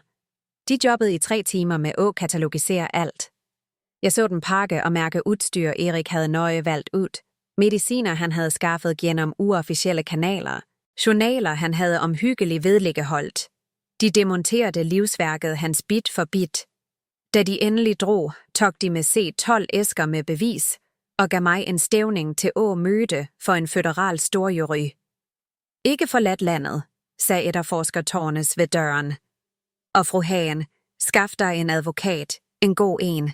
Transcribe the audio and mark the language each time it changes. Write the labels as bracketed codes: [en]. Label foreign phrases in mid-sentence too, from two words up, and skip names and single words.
[da] De jobbede i 3 timer med at katalogisere alt. Jeg så den pakke og mærke udstyr, Erik havde nøje valgt ud. Mediciner, han havde skaffet gennem uofficielle kanaler. Journaler, han havde omhyggeligt vedligeholdt. De demonterede livsværket hans bit for bit. Da de endelig drog, tog de med C12 æsker med bevis og gav mig en stævning til at møde for en føderal storjury. Ikke forladt landet, sagde efterforsker Tornes ved døren. Og fru Hagen, skaff dig en advokat, en god en.